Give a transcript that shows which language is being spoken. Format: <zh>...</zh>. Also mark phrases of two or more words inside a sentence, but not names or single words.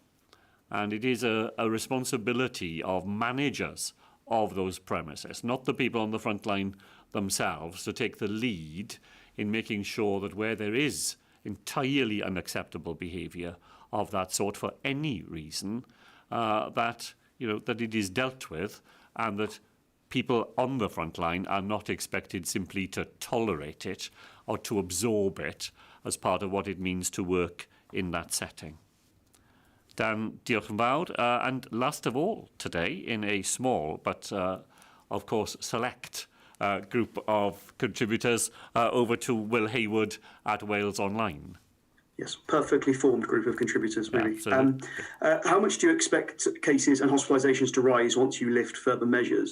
<en>And it is a responsibility of managers of those premises, not the people on the front line themselves, to take the lead in making sure that where there is entirely unacceptable behaviour of that sort for any reason, that it is dealt with, and that people on the front line are not expected simply to tolerate it or to absorb it as part of what it means to work in that setting.</en> <cy>Dan, diolch yn fawr.</cy> <en>And last of all today, in a small but of course select group of contributors, over to Will Hayward at Wales Online. Yes, perfectly formed group of contributors, really. Absolutely. How much do you expect cases and hospitalisations to rise once you lift further measures?</en>